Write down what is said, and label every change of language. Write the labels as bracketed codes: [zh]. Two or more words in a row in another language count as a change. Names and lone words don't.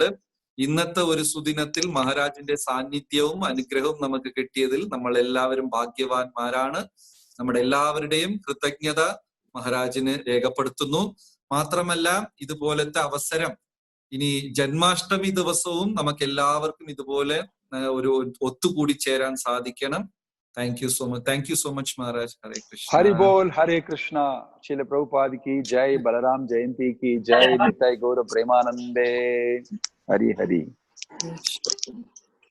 [ml] ഇന്നത്തെ ഒരു സുദിനത്തിൽ മഹാരാജിന്റെ സാന്നിധ്യവും അനുഗ്രഹവും നമുക്ക് കിട്ടിയതിൽ നമ്മൾ എല്ലാവരും ഭാഗ്യവാന്മാരാണ്. നമ്മുടെ എല്ലാവരുടെയും കൃതജ്ഞത മഹാരാജിന് രേഖപ്പെടുത്തുന്നു. മാത്രമല്ല ഇതുപോലത്തെ അവസരം ഇനി ജന്മാഷ്ടമി ദിവസവും നമുക്ക് എല്ലാവർക്കും ഇതുപോലെ ഒരു ഒത്തുകൂടി ചേരാൻ സാധിക്കണം. [en] thank you so much. thank you so much മഹാരാജ്. ഹരേ കൃഷ്ണ. [hi] हरि बोल. हरे कृष्णा. श्रील प्रभुपाद की जय. बलराम जयंती की जय. नित्याय गौर प्रेमानंदे. हरि हरि.